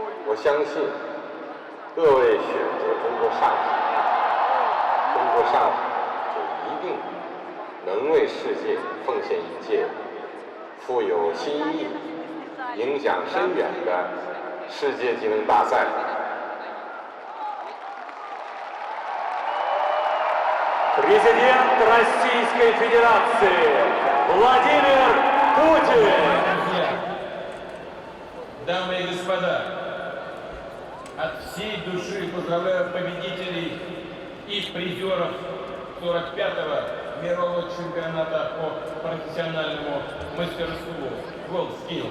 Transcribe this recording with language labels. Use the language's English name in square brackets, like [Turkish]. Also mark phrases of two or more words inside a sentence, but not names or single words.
[Chinese] 我相信各位选择中国上海，中国上海就一定能为世界奉献一届富有新意、影响深远的世界技能大赛。 [Russian] Президент Российской Федерации Владимир Путин. Друзья, дамы и господа, от всей души поздравляю победителей и призеров 45-го мирового чемпионата по профессиональному мастерству WorldSkills.